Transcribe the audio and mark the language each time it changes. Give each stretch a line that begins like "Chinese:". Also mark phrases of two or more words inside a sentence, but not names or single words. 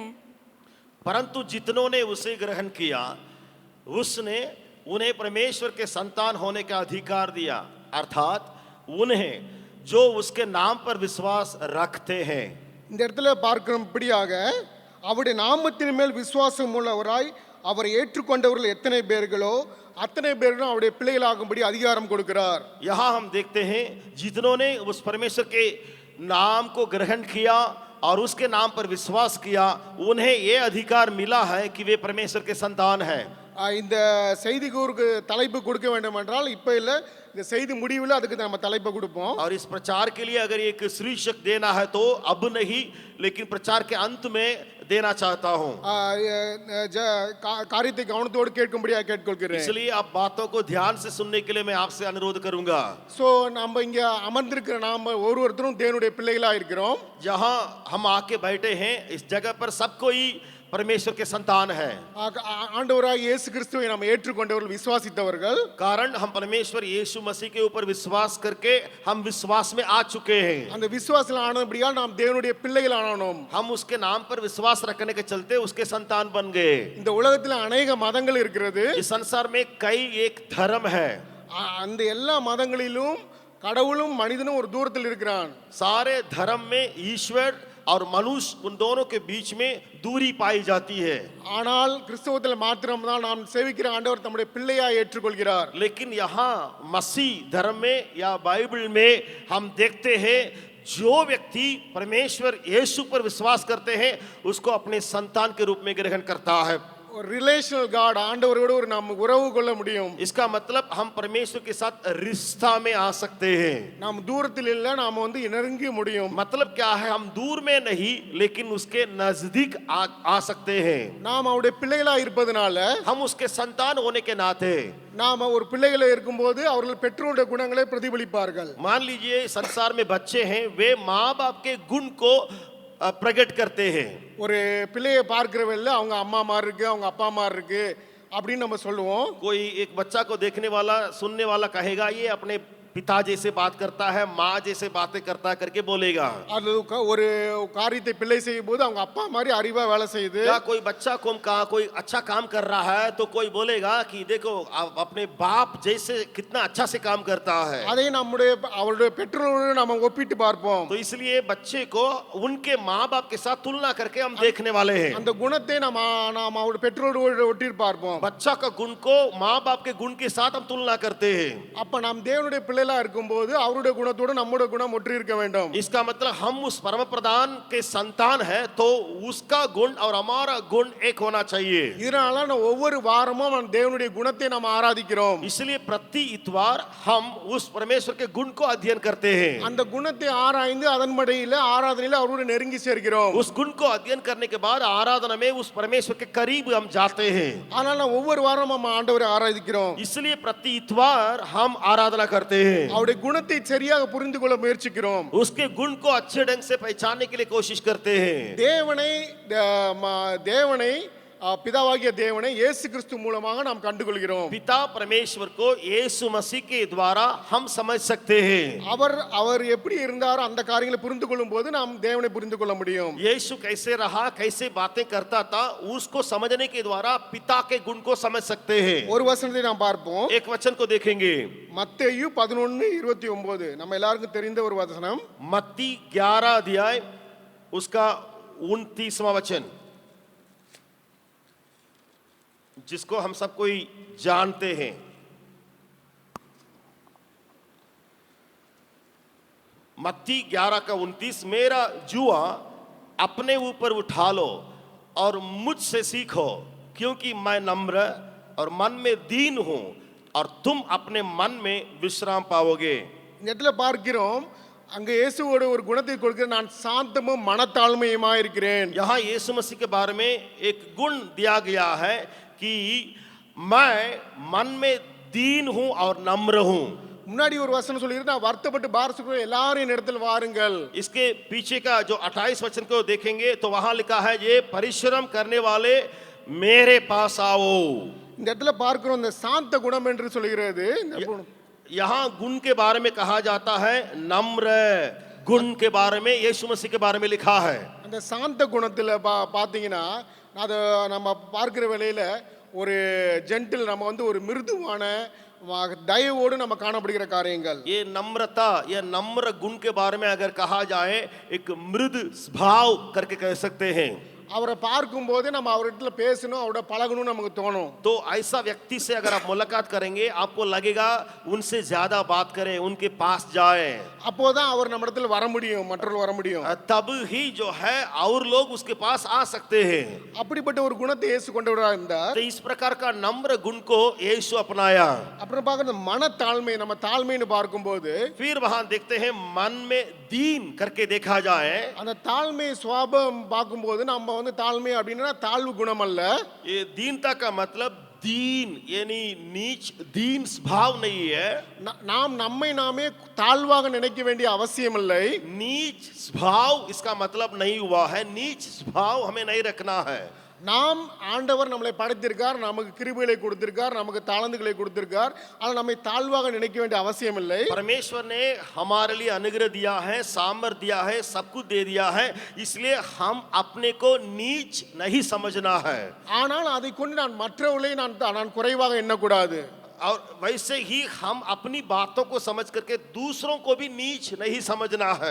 Hindi: परंतु जितनों ने उसे ग्रहण किया उसने उन्हें परमेश्वर के संतान होने का अधिकार दिया, अर्थात उन्हें जो उसके नाम पर विश्वास रखते हैं।
Tamil: இந்த இடத்துல பார்க்கிறபடியாக அவருடைய நாமத்தின் மேல் விசுவாசம் உள்ளவராய் அவரை ஏற்றுக்கொண்டவர்கள் எத்தனை பேர்களோ அத்தனை பேர்களும் அவருடைய பிள்ளைகளாகும்படி அதிகாரம் கொடுக்கிறார்.
Hindi: यहाँ हम देखते हैं जितनों ने उस परमेश्वर के नाम को ग्रहण किया और उसके नाम पर विश्वास किया उन्हें ये अधिकार मिला है कि वे परमेश्वर के संतान हैं।
Tamil: இந்த செய்திக்கு தலைப்பு கொடுக்க வேண்டும் என்றால் இப்ப இல்ல, இந்த செய்தி முடிவில் அதுக்கு நம்ம தலைப்பு கொடுப்போம்.
Hindi: और इस प्रचार के लिए अगर एक शीर्षक देना है तो अब नहीं लेकिन प्रचार के अंत में देना चाहता हूं।
Tamil: காரியத்தை கவனத்தோடு கேட்கும்படியாக கேட்டுக்கொள்கிறேன்.
Hindi: इसलिए आप बातों को ध्यान से सुनने के लिए मैं आपसे अनुरोध करूंगा।
Tamil: சோ நம்ம இங்க அமர்ந்திருக்கிற நாம ஒவ்வொருத்தரும் தேவனுடைய பிள்ளைகளா இருக்கிறோம்.
Hindi: जहां हम आके बैठे हैं इस जगह पर सब कोई परमेश्वर के संतान है।
Tamil: ஆண்டவராகிய இயேசு கிறிஸ்துவை நாம் ஏற்றுக்கொண்டவர்கள் விசுவாசித்தவர்கள்,
Hindi: कारण हम परमेश्वर यीशु मसीह के ऊपर विश्वास करके हम विश्वास में आ चुके हैं।
Tamil: அந்த விசுவாசத்தில் ஆனபடியால் நாம் தேவனுடைய பிள்ளைகள் ஆனோம்.
Hindi: हम उसके नाम पर विश्वास रखने के चलते उसके संतान बन गए।
Tamil: இந்த உலகத்தில் अनेक மதங்கள் இருக்கிறது.
Hindi: इस संसार में कई एक धर्म है।
Tamil: அந்த எல்லா மதங்களிலும் கடவுளும் மனிதனும் ஒரு தூரத்தில் இருக்கிறான்.
Hindi: सारे धर्म में ईश्वर और मनुष्य उन दोनों के बीच में दूरी पाई जाती है।
Tamil: ஆனால் கிறிஸ்தவத்தில் மாத்திரம்தான் நாம் சேவிக்கிற ஆண்டவர் தம்முடைய பிள்ளையாய் ஏற்றுக்கொள்கிறார்.
Hindi: लेकिन यहाँ मसीह धर्म में या बाइबल में हम देखते हैं जो व्यक्ति परमेश्वर यीशु पर विश्वास करते हैं उसको अपने संतान के रूप में ग्रहण करता है।
Tamil: ஒரு
English: relational God,
Tamil: ஆண்டவரோடு ஒரு நாம் உறவு கொள்ள முடியும்.
Hindi: इसका मतलब हम परमेश्वर के साथ रिश्ता में आ सकते हैं।
Tamil: நாம் தூரத்தில் இல்ல, நாம நெருங்க முடியும்.
Hindi: मतलब क्या है, हम दूर में नहीं लेकिन उसके नजदीक आ सकते हैं।
Tamil: நாம் அவருடைய பிள்ளைகளா இருப்பதனால
Hindi: हम उसके संतान होने के नाते
Tamil: நாம ஒரு பிள்ளைகளா இருக்கும்போது அவர்கள் பெற்றோருடைய குணங்களை பிரதிபலிப்பார்கள்.
Hindi: मान लीजिए संसार में बच्चे हैं, वे माँ बाप के गुण को प्रकट करते हैं।
Tamil: ஒரு பிள்ளையை பார்க்கிறவல்ல அவங்க அம்மா மாதிரி இருக்கு, அவங்க அப்பா மாதிரி இருக்கு அப்படின்னு நம்ம சொல்லுவோம்.
Hindi: कोई एक बच्चा को देखने वाला सुनने वाला कहेगा ये अपने पिता जैसे बात करता है, माँ जैसे बातें करता है करके बोलेगा।
Tamil: அது ஒரு காரியத்தை பிள்ளை செய்யும்போது அவங்க அப்பா மாதிரி அறிவா வேலை செய்யுது.
Hindi: या कोई बच्चा को कहा कोई अच्छा काम कर रहा है तो कोई बोलेगा कि देखो अपने बाप जैसे कितना अच्छा से काम करता है।
Tamil: அதை அவருடைய பெற்றோரோடு நாம ஒப்பிட்டு பார்ப்போம்.
Hindi: तो इसलिए बच्चे को उनके माँ बाप के साथ तुलना करके हम देखने वाले हैं।
Tamil: அந்த குணத்தை நாம் அவருடைய பெற்றோரோடு ஒட்டி பார்ப்போம்.
Hindi: बच्चा का गुण को माँ बाप के गुण के साथ हम तुलना करते हैं।
Tamil: அப்ப நாம் தேவனுடைய பிள்ளைகளா இருக்கும்போது அவருடைய குணத்தோடு நம்முடைய குணம் ஒற்றி இருக்க வேண்டும்.
Hindi: इसका मतलब हम उस परम प्रधान के संतान है तो उसका गुण और हमारा गुण एक होना चाहिए।
Tamil: இதனால நான் ஒவ்வொரு வாரமும் நாம் தேவனுடைய குணத்தை நாம் ஆராதிக்கிறோம்.
Hindi: इसलिए प्रति इतवार हम उस परमेश्वर के गुण को अध्ययन करते हैं।
Tamil: அந்த குணத்தை ஆராய்ந்து அதன்படியில ஆராதனையில அவரோடு நெருங்கி சேர்க்கிறோம்.
Hindi: उस गुण को अध्ययन करने के बाद आराधना में उस परमेश्वर के करीब हम जाते हैं।
Tamil: ஆனால் நான் ஒவ்வொரு வாரமும் நம்ம ஆண்டவரை ஆராதிக்கிறோம்.
Hindi: इसलिए प्रति इतवार हम आराधना करते हैं।
Tamil: அவருடைய குணத்தை சரியாக புரிந்து கொள்ள முயற்சிக்கிறோம்.
Hindi: उसके गुण को अच्छे ढंग से पहचानने के लिए कोशिश करते हैं।
Tamil: தேவனை பிதாவாகிய தேவனை இயேசு கிறிஸ்து மூலமாக நாம் கண்டுகொள்கிறோம்.
Hindi: पिता परमेश्वर को यीशु मसीह के द्वारा हम समझ सकते हैं.
Tamil: அவர் எப்படி இருந்தாரோ அந்த காரியங்களை புரிந்து கொள்ளும் போது நாம் தேவனை புரிந்து கொள்ள முடியும்.
Hindi: यीशु कैसे रहा, कैसे बातें करता था, उसको समझने के द्वारा पिता के गुण को समझ सकते हैं.
Tamil: ஒரு வசனத்தை நாம் பார்ப்போம்.
Hindi: एक वचन को देखेंगे.
Tamil: மத்தேயு 11:29 நம்ம எல்லாருக்கும் தெரிந்த ஒரு வசனம்.
Hindi: मत्ती 11 अध्याय उसका 29वां वचन, जिसको हम सब कोई जानते हैं. मत्ती 11 का 29, मेरा जुआ अपने ऊपर उठा लो और मुझसे सीखो, क्योंकि मैं नम्र और मन में दीन हूं, और तुम अपने मन में विश्राम पाओगे.
Tamil: இந்த இடத்துல பார்க்கிறோம், அங்க இயேசுவோட ஒரு குணத்தை கொடுக்கிற, நான் சாந்தமும் மனத்தாழ்மையுமா இருக்கிறேன்.
Hindi: यहाँ यीशु मसीह के बारे में एक गुण दिया गया है कि मैं मन में दीन हूं और नम्र हूं.
Tamil: முன்னாடி ஒரு வசனம் சொல்லிருக்கு, நான் வருத்தப்பட்டு பாரசுக்குள்ள எல்லாரும் என் இடத்துல வாருங்கள்.
Hindi: इसके पीछे का जो 28 वचन को देखेंगे तो वहां लिखा है, ये परिश्रम करने वाले मेरे पास आओ.
Tamil: இந்த இடத்துல பார்க்கிறோம், இந்த சாந்த குணம் என்று சொல்கிறது.
Hindi: यहाँ गुण के बारे में कहा जाता है, नम्र गुण के बारे में यीशु मसीह के बारे में लिखा है.
Tamil: அந்த சாந்த குணத்துல பாத்தீங்கன்னா, அது நம்ம பார்க்கிற வேளையில ஒரு ஜென்டில், நம்ம வந்து ஒரு மிருதுவான தயவோடு நம்ம காணப்படுகிற காரியங்கள்.
Hindi: ये नम्रता या नम्र गुण के बारे में अगर कहा जाए, एक मृद स्वभाव करके कह सकते हैं.
Tamil: அவரை பார்க்கும்போது நம்ம அவர்கிட்ட பேசணும், அவரோட பழகணும்னு நமக்கு தோணும்.
Hindi: तो ऐसा व्यक्ति से अगर आप मुलाकात करेंगे, आपको लगेगा उनसे ज्यादा बात करें, उनके पास जाएं.
Tamil: அப்போதான் அவர் நம்ம இடத்துல வர முடியும், மற்றவர்கள் வர முடியும்.
Hindi: तब ही जो है और लोग उसके पास आ सकते हैं.
Tamil: அப்படிப்பட்ட ஒரு குணத்தை இயேசு கொண்டவராக இருந்தார்.
Hindi: तो इस प्रकार का नम्र गुण को यीशु अपनाया.
Tamil: அப்புறம் பார்க்கறது மனத்தாழ்மை, நம்ம தாழ்மைன்னு பார்க்கும்போது
Hindi: फिर वहां देखते हैं मन में दीन करके देखा जाए.
Tamil: அந்த தாழ்மை சுபாவம் பார்க்கும்போது நம்ம வந்து தாழ்மை அப்படின்னா தாழ்வு குணம் அல்ல.
Hindi: ये दीनता का मतलब दीन यानी नीच, दीन स्वभाव नहीं है.
Tamil: நாம் நம்மை நாமே தாழ்வாக நினைக்க வேண்டிய அவசியம் இல்லை.
Hindi: नीच स्वभाव इसका मतलब नहीं हुआ है, नीच स्वभाव हमें नहीं रखना है.
Tamil: நாம் ஆண்டவர் நம்மளை படைத்திருக்கார், நமக்கு கிருபைகளை கொடுத்திருக்கார், நமக்கு தாளந்துகளை கொடுத்திருக்கார். ஆனால் நம்மை தாழ்வாக நினைக்க வேண்டிய அவசியம் இல்லை.
Hindi: परमेश्वर ने हमारे लिए अनुग्रह दिया है, सामर्थ दिया है, सब कुछ दे दिया है, इसलिए हम अपने को नीच नहीं समझना है.
Tamil: ஆனால் அதை கொண்டு நான் மற்றவர்களை நான் குறைவாக எண்ணக்கூடாது.
Hindi: और वैसे ही हम अपनी बातों को समझ करके दूसरों को भी नीच नहीं समझना है.